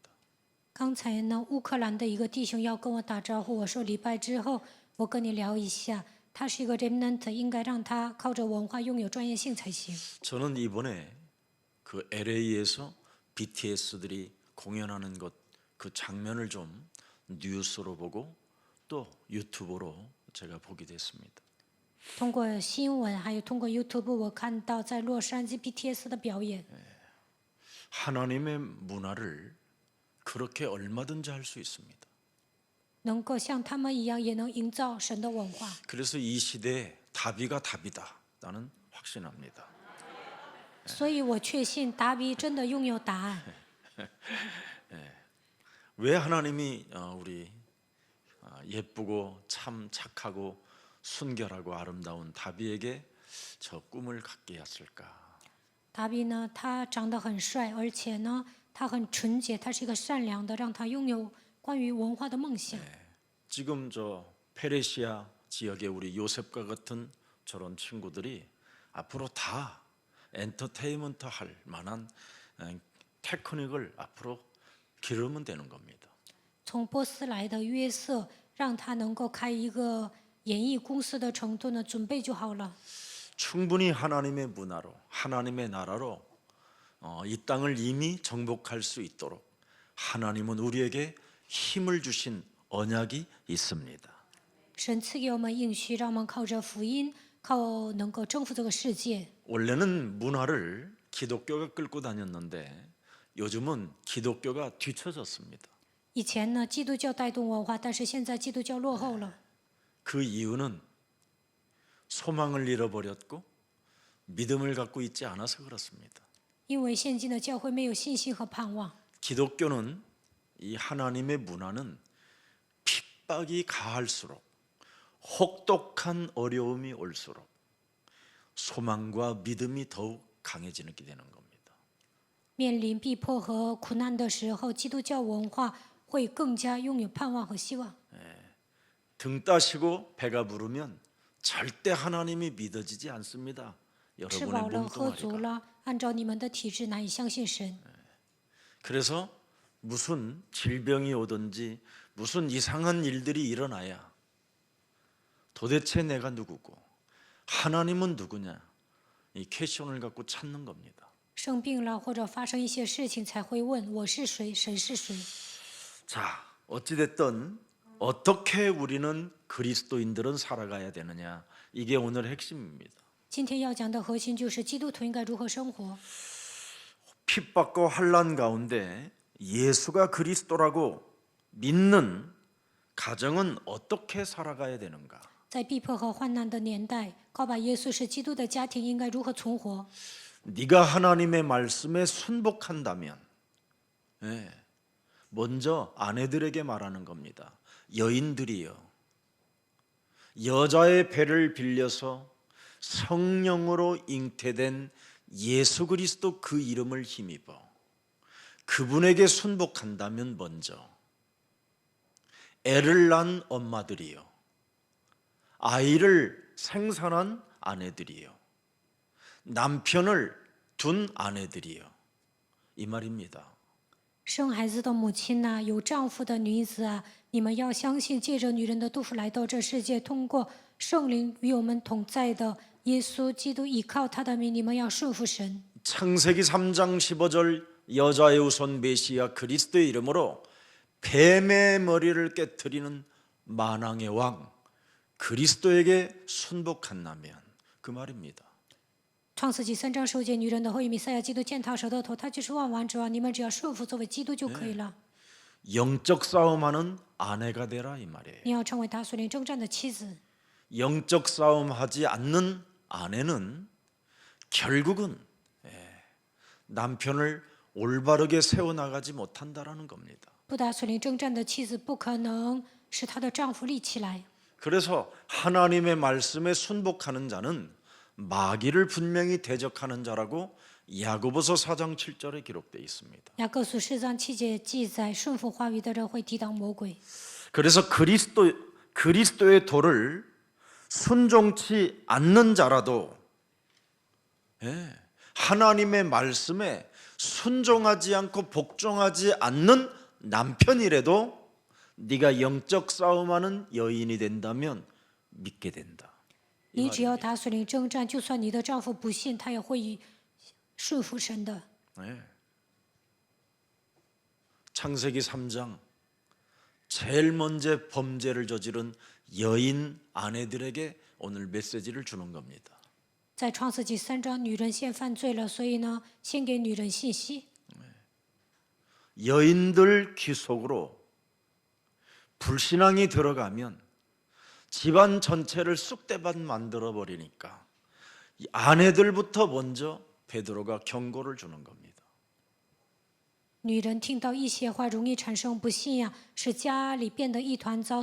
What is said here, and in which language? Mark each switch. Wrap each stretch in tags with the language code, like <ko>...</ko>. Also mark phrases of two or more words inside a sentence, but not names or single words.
<zh>刚才呢，乌克兰的一个弟兄要跟我打招呼，我说礼拜之后我跟你聊一下。他是一个 remnant， 应该让他靠着文化拥有专业性才行。</zh> <ko>저는 이번에 그 LA에서 BTS들이 공연하는 것 그 장면을 좀 뉴스로 보고 또 유튜브로 제가 보게 됐습니다.</ko> <zh>通过新闻还有通过 YouTube， 我看到在洛杉矶 BTS 的表演。</zh> <ko>하나님의 문화를 그렇게 얼마든지 할 수 있습니다.</ko> <zh>能够像他们一样，也能营造神的文化。</zh> <ko>그래서 이 시대에 다비가 답이다. 나는 확신합니다.</ko> <zh>所以我确信达比真的拥有答案。</zh> <ko>왜 하나님이 우리 예쁘고 참 착하고 순결하고 아름다운 다비에게 저 꿈을 갖게 했을까?</ko> <zh>达比呢，他长得很帅，而且呢，他很纯洁，他是一个善良的，让他拥有关于文化的梦想。</zh> <ko>지금 저 페르시아 지역의 우리 요셉과 같은 저런 친구들이 앞으로 다 엔터테인먼트 할 만한 테크닉을 앞으로 기르면 되는 겁니다.</ko> <zh>从波斯来的约瑟，让他能够开一个演艺公司的程度呢，准备就好了。</zh> <ko>충분히 하나님의 문화로 하나님의 나라로 이 땅을 이미 정복할 수 있도록 하나님은 우리에게 힘을 주신 언약이 있습니다.</ko> <zh>神赐给我们应许，让我们靠着福音，靠能够征服这个世界。</zh> <ko>원래는 문화를 기독교가 끌고 다녔는데 요즘은 기독교가 뒤처졌습니다.</ko> <zh>以前呢，基督教带动文化，但是现在基督教落后了。</zh> <ko>그 이유는 소망을 잃어버렸고 믿음을 갖고 있지 않아서 그렇습니다.</ko> <zh>因为现今的教会没有信心和盼望。</zh> <ko>기독교는 이 하나님의 문화는 핍박이 가할수록 혹독한 어려움이 올수록 소망과 믿음이 더욱 강해지게 되는 겁니다.</ko> <zh>面临逼迫和苦难的时候，基督教文化会更加拥有盼望和希望。</zh> <ko>등 따시고 배가 부르면 절대 하나님이 믿어지지 않습니다.</ko> <zh>吃</zh> <ko>여러분의</ko> <zh>饱了，喝足</zh> <ko>몸뚱아리가.</ko> <zh>了，按照你们的体质难以相信神。</zh> <ko>그래서 무슨 질병이 오든지 무슨 이상한 일들이 일어나야 도대체 내가 누구고 하나님은 누구냐 이 퀘션을 갖고 찾는 겁니다.</ko> <zh>生病了或者发生一些事情，才会问我是谁，神是谁。</zh> <ko>자, 어찌됐든 어떻게 우리는 그리스도인들은 살아가야 되느냐 이게 오늘 핵심입니다.</ko> <zh>今天要讲的核心就是基督徒应该如何生活。</zh> <ko>핍박과 환난 가운데 예수가 그리스도라고 믿는 가정은 어떻게 살아가야 되는가?</ko> <zh>在逼迫和患难的年代，告白耶稣是基督的家庭应该如何存活？</zh> <ko>네가 하나님의 말씀에 순복한다면, 먼저 아내들에게 말하는 겁니다. 여인들이여, 여자의 배를 빌려서 성령으로 잉태된 예수 그리스도 그 이름을 힘입어 그분에게 순복한다면 먼저 애를 낳은 엄마들이요, 아이를 생산한 아내들이요, 남편을 둔 아내들이요, 이 말입니다.</ko> <zh>生孩子的母亲呐、有丈夫的女子啊，你们要相信，借着女人的肚腹来到这世界，通过圣灵与我们同在的耶稣基督，依靠他的名，你们要顺服神。</zh> <ko>창세기 3장 15절 여자의 우선 메시아 그리스도의 이름으로 뱀의 머리를 깨트리는 만왕의 왕 그리스도에게 순복한다면 그 말입니다.</ko> <zh>创世纪3章10节，女人的后裔弥赛亚基督践踏蛇的头，他就是万王之王，你们只要顺服作为基督就可以了。</zh> <ko>영적 싸움하는 아내가 되라 이 말이에요.</ko> <zh>你要成为他属灵征战的妻子。</zh> <ko>영적 싸움하지 않는 아내는 결국은 남편을 올바르게 세워나가지 못한다라는 겁니다.</ko> <zh>不打属灵征战的妻子，不可能使她的丈夫立起来。</zh> <ko>그래서 하나님의 말씀에 순복하는 자는 마귀를 분명히 대적하는 자라고 야고보서 4장 7절에 기록되어 있습니다.</ko> <zh>雅各书4章7节记载，顺服话语的人会抵挡魔鬼。</zh> <ko>그래서 그리스도의 도를 순종치 않는 자라도 하나님의 말씀에 순종하지 않고 복종하지 않는 남편이라도 네가 영적 싸움하는 여인이 된다면 믿게 된다.</ko> <zh>你只要打属灵征战，就算你的丈夫不信，他也会顺服神的。</zh> <ko>창세기 3장 제일 먼저 범죄를 저지른 여인 아내들에게 오늘 메시지를 주는 겁니다.</ko> <zh>在创世纪3章，女人先犯罪了，所以呢，先给女人信息。</zh> <ko>여인들 귀 속으로 불신앙이 들어가면 집안 전체를 쑥대밭 만들어 버리니까 이 아내들부터 먼저 베드로가 경고를 주는 겁니다.</ko> <zh>女人听到一些话容易产生不信仰，使家里变得一团糟。</zh>